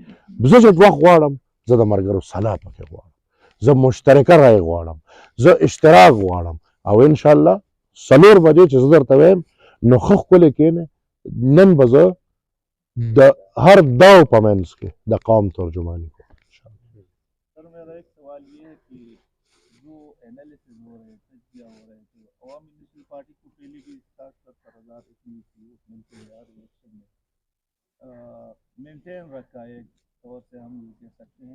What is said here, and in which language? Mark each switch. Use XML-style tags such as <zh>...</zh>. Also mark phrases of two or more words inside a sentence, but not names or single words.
<ps>زه چې وخت غواړم، زه د ملګرو صلاح پکې غواړم، زه مشترکه رای غواړم، زه اشتراک غواړم، او انشاءالله 4 بجې چې زه درته وایم نو ښه ښکلې کښېنئ. نن به زه د هر داو په منځ کې د قوم ترجمانی کوم.</ps> <ur>سر میرا ایک سوال یہ ہے کہ جو انالیسز ہو رہے ہیں، تجزیہ ہو رہے ہیں، تو عوامی نیشنل پارٹی کو پہلے بھی 60-70 ہزار اتنی تھی اس ملک میں الیکشن میں مینٹین رکھا ہے، ایک طور سے ہم یہ کہہ سکتے ہیں.</ur>